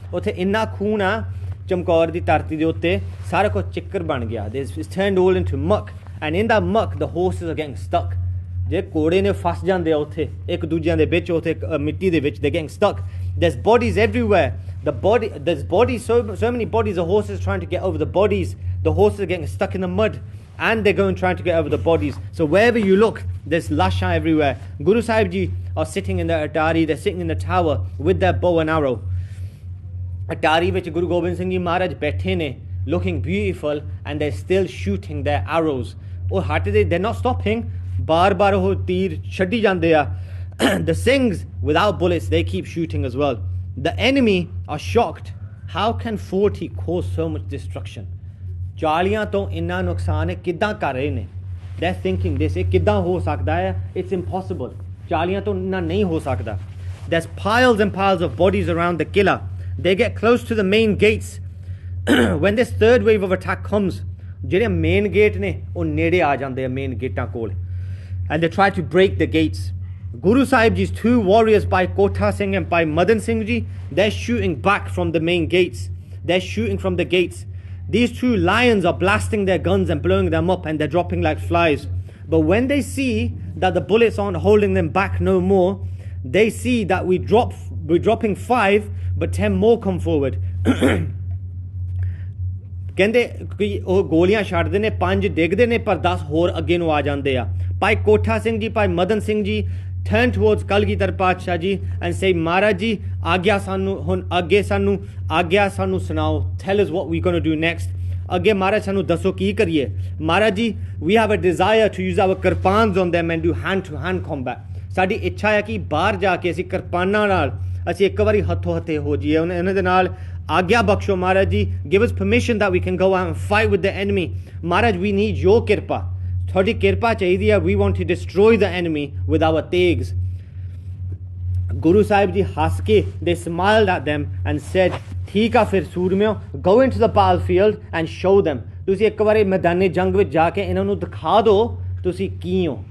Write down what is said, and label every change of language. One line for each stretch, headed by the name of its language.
Punjabi: ਉੱਥੇ ਇੰਨਾ ਖੂਨ ਆ ਚਮਕੌਰ ਦੀ ਧਰਤੀ ਦੇ ਉੱਤੇ, ਸਾਰਾ ਕੁਝ ਚਿੱਕੜ ਬਣ ਗਿਆ.
English: It's turned all into muck. And in that muck, the horses are getting stuck.
Punjabi: ਜੇ ਘੋੜੇ ਨੇ ਫਸ ਜਾਂਦੇ ਆ ਉੱਥੇ ਇੱਕ ਦੂਜਿਆਂ ਦੇ ਵਿੱਚ, ਉੱਥੇ ਮਿੱਟੀ ਦੇ ਵਿੱਚ.
English: They're getting stuck. There's bodies everywhere. There's bodies, so many bodies. The horses are trying to get over the bodies. The horses are getting stuck in the mud, and they're going trying to get over the bodies. So wherever you look, there's lasha everywhere. Guru Sahib Ji are sitting in the Atari. They're sitting in the tower with their bow and arrow.
Punjabi: Atari ਵਿੱਚ Guru Gobind Singh Ji Maharaj ਬੈਠੇ ਨੇ,
English: looking beautiful, and they're still shooting their arrows.
Punjabi: ਉਹ ਹਟਦੇ,
English: they're not stopping.
Punjabi: ਬਾਰ-ਬਾਰ ਉਹ ਤੀਰ ਛੱਡੀ ਜਾਂਦੇ ਆ.
English: The Singhs, without bullets, they keep shooting as well. The enemy are shocked. How can 40 cause so much destruction?
Punjabi: 40 ਤੋਂ ਇੰਨਾ ਨੁਕਸਾਨ ਹੈ ਕਿੱਦਾਂ ਕਰ ਰਹੇ ਨੇ?
English: They're thinking this,
Punjabi: ਇਹ ਕਿੱਦਾਂ ਹੋ ਸਕਦਾ ਹੈ?
English: It's impossible.
Punjabi: 40 ਤੋਂ ਇੰਨਾ ਨਹੀਂ ਹੋ ਸਕਦਾ.
English: There's piles and piles of bodies around the killer. They get close to the main gates. When this third wave of attack comes,
Punjabi: ਜਿਹੜੇ ਮੇਨ ਗੇਟ ਨੇ ਉਹ ਨੇੜੇ ਆ ਜਾਂਦੇ ਆ ਮੇਨ ਗੇਟਾਂ ਕੋਲ,
English: and they try to break the gates. Guru Sahib Ji's two warriors, by Kotha Singh and by Madan Singh Ji, they're shooting back from the main gates. They're shooting from the gates. These two lions are blasting their guns and blowing them up, and they're dropping like flies. But when they see that the bullets aren't holding them back no more, they see that we're dropping 5, but 10 more come forward.
Punjabi: ਕਹਿੰਦੇ ਕਿ ਉਹ ਗੋਲੀਆਂ ਛੱਡਦੇ ਨੇ, 5 ਡਿੱਗਦੇ ਨੇ, ਪਰ 10 ਹੋਰ ਅੱਗੇ ਨੂੰ ਆ ਜਾਂਦੇ ਆ. ਭਾਈ ਕੋਠਾ ਸਿੰਘ ਜੀ, ਭਾਈ ਮਦਨ ਸਿੰਘ ਜੀ
English: turn towards
Punjabi: ਕਲਗੀਧਰ ਪਾਤਸ਼ਾਹ ਜੀ
English: and say,
Punjabi: ਮਹਾਰਾਜ ਜੀ ਆਗਿਆ ਸਾਨੂੰ, ਹੁਣ ਅੱਗੇ ਸਾਨੂੰ ਆਗਿਆ ਸਾਨੂੰ ਸੁਣਾਓ.
English: Tell us what we're going to do next.
Punjabi: ਅੱਗੇ ਮਹਾਰਾਜ ਸਾਨੂੰ ਦੱਸੋ ਕੀ ਕਰੀਏ.
English: Maharaj ji, we have a desire to use our kirpans on them and do hand to hand combat.
Punjabi: ਸਾਡੀ ਇੱਛਾ ਹੈ ਕਿ ਬਾਹਰ ਜਾ ਕੇ ਅਸੀਂ ਕਿਰਪਾਨਾਂ ਨਾਲ ਅਸੀਂ ਇੱਕ ਵਾਰੀ ਹੱਥੋਂ ਹੱਥੇ ਹੋ ਜਾਈਏ ਉਹਨਾਂ ਦੇ ਨਾਲ. ਆਗਿਆ ਬਖਸ਼ੋ Maharaj ji.
English: Give us permission that we can go out and fight with the enemy. Maharaj, we need your kirpa.
Punjabi: ਤੁਹਾਡੀ ਕਿਰਪਾ ਚਾਹੀਦੀ ਹੈ.
English: We want to destroy the enemy with our tegs. Guru Sahib Ji
Punjabi: ਹੱਸ ਕੇ,
English: they smiled at them and said,
Punjabi: ਠੀਕ ਆ ਫਿਰ ਸੂਰਮਿਓ,
English: go into the battlefield and show them.
Punjabi: ਤੁਸੀਂ ਇੱਕ ਵਾਰੀ ਮੈਦਾਨੇ ਜੰਗ ਵਿੱਚ ਜਾ ਕੇ ਇਹਨਾਂ ਨੂੰ ਦਿਖਾ ਦਿਓ ਤੁਸੀਂ ਕੀ ਹੋ.